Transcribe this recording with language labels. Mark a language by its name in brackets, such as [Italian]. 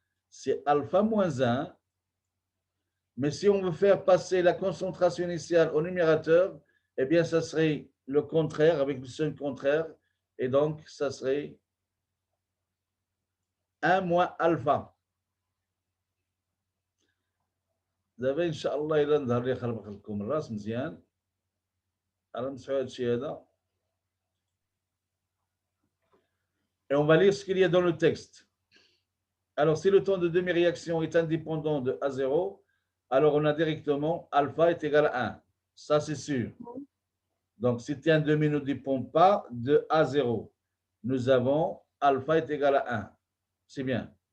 [French] C'est alpha moins 1. Mais si on veut faire passer la concentration initiale au numérateur, eh bien, ça serait le contraire avec le signe contraire. Et donc, ça serait 1 moins alpha. [Arabic] دابا ان شاء الله الا نظهر لي خربق لكم الراس مزيان راه نمسحوا هذا الشيء هذا. [French] Et on va lire ce qu'il y a dans le texte. Alors, si le temps de demi-réaction est indépendant de A0, alors on a directement alpha est égal à 1. Ça, c'est sûr. Donc, si T1 demi ne dépend pas de A0, nous avons alpha est égal à 1. C'est bien.